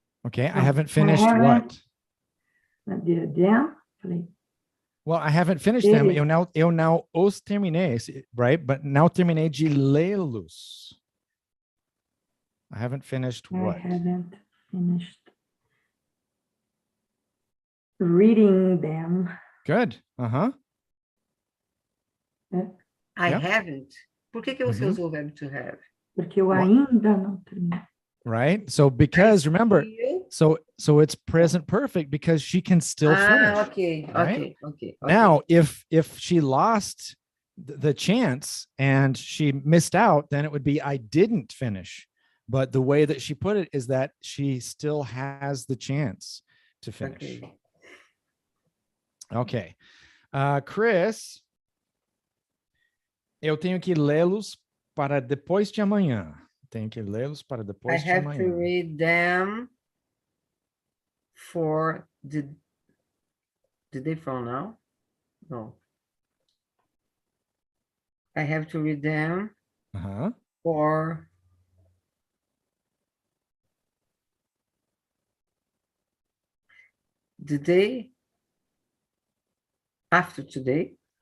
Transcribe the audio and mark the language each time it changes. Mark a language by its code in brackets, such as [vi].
[en] Okay, I haven't finished what? Them. Well, I haven't finished them. [pt] Eu não os terminei, [en] right? But [pt] não terminei de lê-los. [en] I haven't finished what? I haven't finished reading them. Good. I haven't. [pt] Por que você usou o verbo to have? Porque eu ainda não terminei. [en] Right? So because remember, so it's present perfect because she can still finish. Okay. Now, if she lost the chance and she missed out, then it would be I didn't finish. But the way that she put it is that she still has the chance to finish. Okay. Chris, [pt] Eu tenho que lê-los para depois de amanhã. Tenho que lê-los para [en] I [pt] depois de [en] have to [pt] amanhã. [en] read them for the day from now? No. I have to read them Aham. for the day after today.